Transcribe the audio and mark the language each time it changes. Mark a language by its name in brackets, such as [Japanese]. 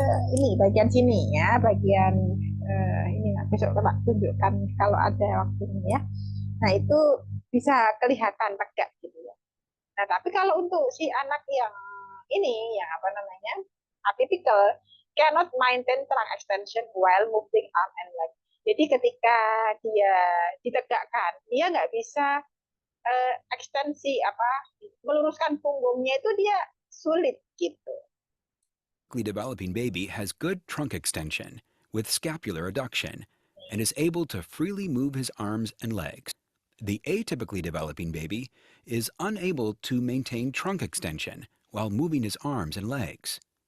[Indonesian] Ini bagian sini ya, bagian ini besok coba tunjukkan kalau ada waktunya ya. Nah, itu bisa kelihatan tegak gitu ya. Nah, tapi kalau untuk si anak yang ini yang apa namanya? [English] Atypical cannot maintain trunk extension while moving arm and leg. [Indonesian] Jadi ketika dia ditegakkan, dia nggak bisa ekstensi apa meluruskan punggungnya itu dia sulit gitu. [English] developing baby has good trunk extension with scapular adduction and is able to freely move his arms and legs. The atypically developing baby is unable to maintain trunk extension while moving his arms and legs.